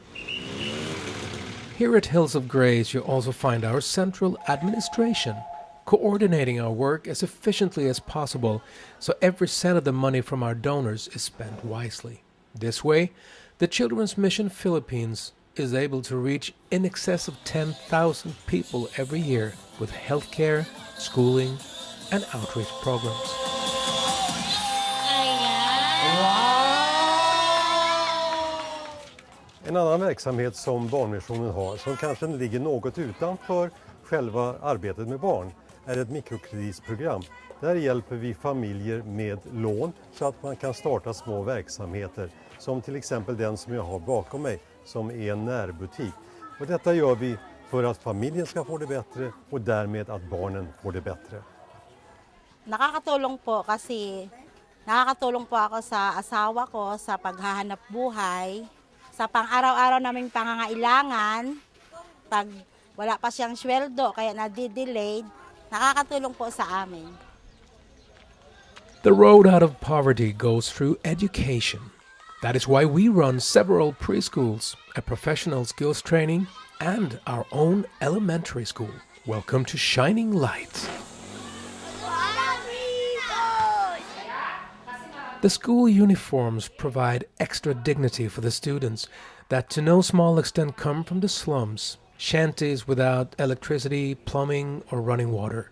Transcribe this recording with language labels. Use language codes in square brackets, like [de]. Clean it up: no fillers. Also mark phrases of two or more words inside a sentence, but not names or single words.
[en] Here at Hills of Grace you also find our central administration, coordinating our work as efficiently as possible so every cent of the money from our donors is spent wisely. This way, the Children's Mission Philippines is able to reach in excess of 10,000 people every year with healthcare, schooling, and outreach programs. [sv] En annan verksamhet som Barnmissionen har, som kanske ligger något utanför själva arbetet med barn, är ett mikrokreditprogram. Där hjälper vi familjer med lån så att man kan starta små verksamheter, som till exempel den som jag har bakom mig, som är en närbutik. Och detta gör vi för att familjen ska få det bättre och därmed att barnen får det bättre. [tl] Nakakatulong po ako sa asawa ko sa paghahanap buhay, sa pang-araw-araw naming pangangailangan, pag wala pa siyang sweldo kaya nadidelayed, nakakatulong po sa amin. [en] The road out of poverty goes through education. That is why we run several preschools, a professional skills training, and our own elementary school. Welcome to Shining Light. The school uniforms provide extra dignity for the students that to no small extent come from the slums, shanties without electricity, plumbing, or running water.